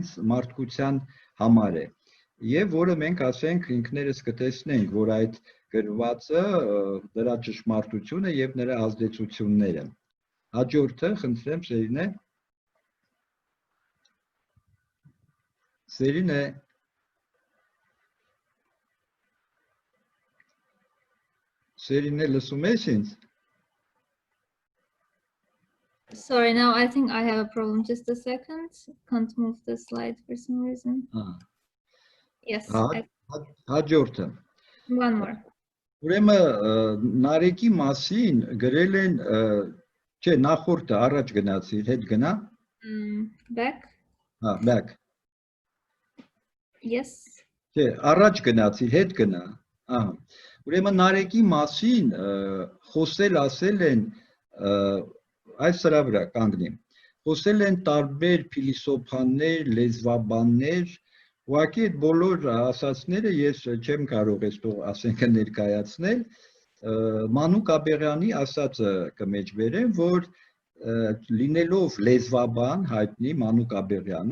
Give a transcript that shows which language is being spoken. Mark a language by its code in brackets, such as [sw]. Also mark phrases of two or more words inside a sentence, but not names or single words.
[hy] մարդկության համար է, եւ որը մենք ասենք ինքներս կտեսնենք, որ այդ գրվածը դրա ճշմարտությունը եւ նրա ազդեցությունները։ Հաջորդը, խնդրեմ, Սերինե։ Սերինե, լսում ես ինձ։ [en] Sorry, now I think I have a problem. Just a second. Can't move the slide for some reason. Yes. [hy] Հաջորդը։ [en] One more. [hy] Ուրեմն Նարեկի մասին գրել են, չէ, նախորդը առաջ գնացի, հետ գնա։ [en] Back. Back. Yes. [hy] Չէ, առաջ գնացի, հետ գնա։ Ուրեմն Նարեկի մասին խոսել ասել են այս սրա վրա կանգնի։ Խոսել են տարբեր փիլիսոփաներ, լեզվաբաններ, ուղղակի այդ բոլոր ասածները ես չեմ կարող այստեղ ասենք ներկայացնել, Մանուկ Աբեղյանի ասածը կմեջբերեմ, որ լինելով լեզվաբան հայտնի Մանուկ Աբեղյանը,